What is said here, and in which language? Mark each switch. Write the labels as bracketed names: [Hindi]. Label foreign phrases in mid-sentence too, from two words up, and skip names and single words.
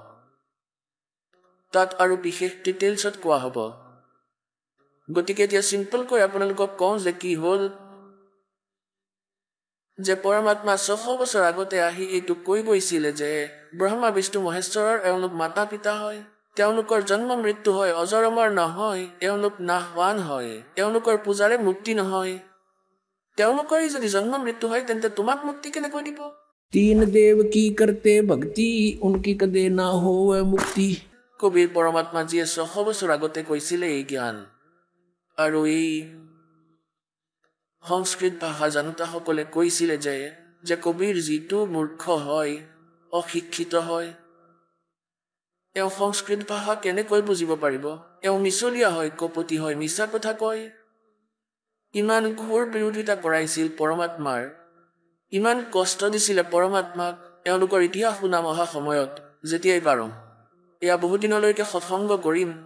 [Assamese] তাত আৰু বিশেষ ডিটেইলছত কোৱা হ'ব গতিকে এতিয়া চিম্পলকৈ আপোনালোকক কওঁ যে কি হ'ল যে পৰমাত্মা 600 বছৰ আগতে আহি এইটো কৈ গৈছিলে যে ব্ৰহ্মা বিষ্ণু মহেশ্বৰৰ এওঁলোক মাতা পিতা হয় তেওঁলোকৰ জন্ম মৃত্যু হয় অজৰ অমৰ নহয় এওঁলোক নাহৱান হয় এওঁলোকৰ পূজাৰে মুক্তি নহয় তেওঁলোকৰে যদি জন্ম মৃত্যু হয় তেন্তে তোমাক মুক্তি কেনেকৈ দিব [Hindi] तीन देव की करते भक्ति उनकी कदे ना हो मुक्ति [Assamese] কবিৰ পৰমাত্মা যিয়ে 600 বছৰ আগতে কৈছিলে এই জ্ঞান আৰু এই সংস্কৃত ভাষা জানোতাসকলে কৈছিলে যে কবিৰ যিটো মূৰ্খ হয় অশিক্ষিত হয় এওঁ সংস্কৃত ভাষা কেনেকৈ বুজিব পাৰিব এওঁ মিছলীয়া হয় কপটি হয় মিছা কথা কয় ইমান ঘোৰ বিৰোধিতা কৰাইছিল পৰমাত্মাৰ ইমান কষ্ট দিছিলে পৰমাত্মাক এওঁলোকৰ ইতিহাস শুনাম অহা সময়ত যেতিয়াই পাৰো এয়া বহুদিনলৈকে সৎসংগ কৰিম